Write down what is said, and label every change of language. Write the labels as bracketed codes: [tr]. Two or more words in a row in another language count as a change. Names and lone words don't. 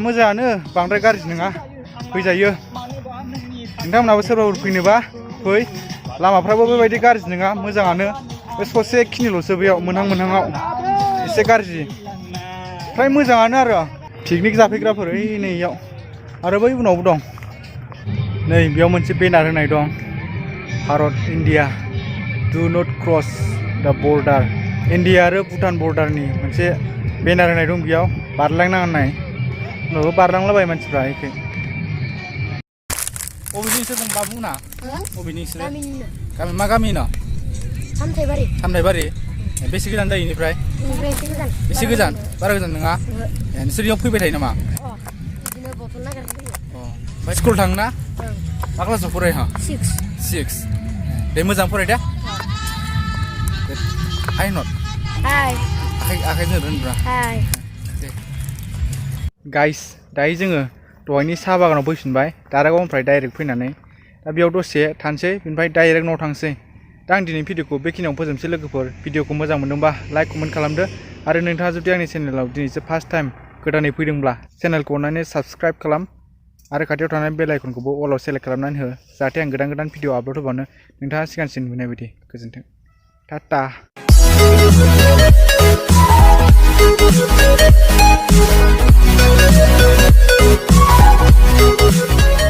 [brx] मोजाङानो बांद्राय गाज्रि नङा फैजायो नोंथांमोनाबो सोरबाफोर फैनोबा फै लामाफ्राबो बेबायदि गाज्रि नङा मोजाङानो बे ससे खिनिल'सो बेयाव मोनहां एसे गाज्रि फ्राय मोजाङानो आरो पिकनिक जाफैग्राफोर ओइ नै इयाव आरो बै उनावबो दं नै बेयाव मोनसे बेनार होनाय दं भारत इन्डिया [en] Do not cross the border. [brx] India आरो भुटान बर्डारनि मोनसे बेनार होनाय दं बेयाव बारलांनाङा होननाय उनावबो बारलांलाबाय मानसिफ्रा एखे अबेनि नोंसोर दं बाबुना अबेनि नोंसोर गामि मा गामि न सामथाइबारि बेसे गोजान जायो बेनिफ्राय एसे गोजान बारा गोजान नङा नोंसोर बेयाव फैबाय थायो नामा ओमफ्राय स्कुल थाङो ना मा क्लासाव फरायो 6 दे मोजां फराय दे [en] Hi not. Hi. Akhirnya rendah. Hi. Guys, [brx] दायो जोङो दहायनि साहा बागानाव फैफिनबाय दारागावनिफ्राय डाइरेक्ट फैनानै दा बेयाव दसे थानोसै बेनिफ्राय डाइरेक्ट न'आव थांसै दा आं दिनै भिडिअखौ बेखिनियाव फोजोबनोसै लोगोफोर भिडिअखौ मोजां मोनदोंबा [en] like comment [brx] खालामदो आरो नोंथाङा जुदि आंनि चेनेलाव दिनैसो [en] first time [brx] गोदानै फैदोंब्ला चेनेलखौ अननानै साबस्क्राइब खालाम आरो खाथियाव थानाय बेल आइकनखौबो [en] also select [brx] खालामनानै हो जाहाथे आं गोदान [en] video upload [brx] होबानो नोंथाङा सिगांसिन नुनाय बायदि गोजोन्थों टाटा